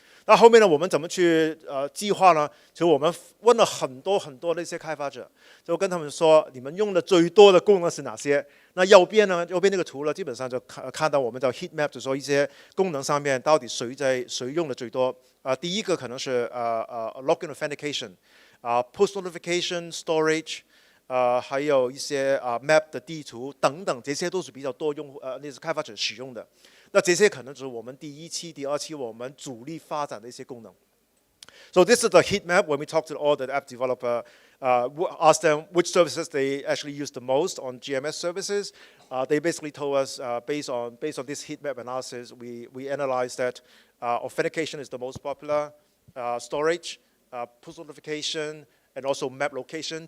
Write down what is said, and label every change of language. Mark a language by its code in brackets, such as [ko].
[zh] 那后面呢，我们怎么去计划呢？就我们问了很多那些开发者，就跟他们说，你们用的最多的功能是哪些？那右边那个图呢，基本上就看到我们叫 heat map， 就说一些功能上面到底谁用的最多。第一个可能是login authentication，push notification storage。还有一些map 的地图等等，这些都是比较多用户那些开发者使用的。那这些可能只是我们第1期、第2期我们主力发展的一些功能。 [en] So this is the heat map when we talk to all the app developer, ask them which services they actually use the most on GMS services. They basically told us based on this heat map analysis, we analyzed that authentication is the most popular, storage, push notification, and also map location.